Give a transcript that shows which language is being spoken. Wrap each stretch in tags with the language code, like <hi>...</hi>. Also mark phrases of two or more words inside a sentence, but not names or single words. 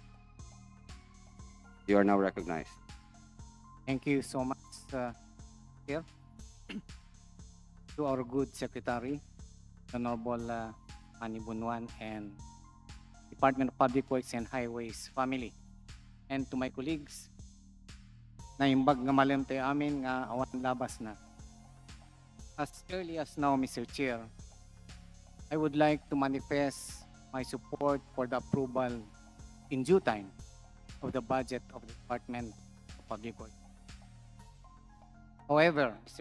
<en>You are now recognized. Thank you so much, Chair. To our good Secretary, Honorable Manny Bunuan, and Department of Public Works and Highways family. And to my colleagues,</en> <ilo>na imbag nga malam tayo amin nga awan labas na.</ilo> <en>As early as now, Mr. Chair, I would like to manifest my support for the approval in due time of the budget of the Department of Public Works. However, Mr.</en>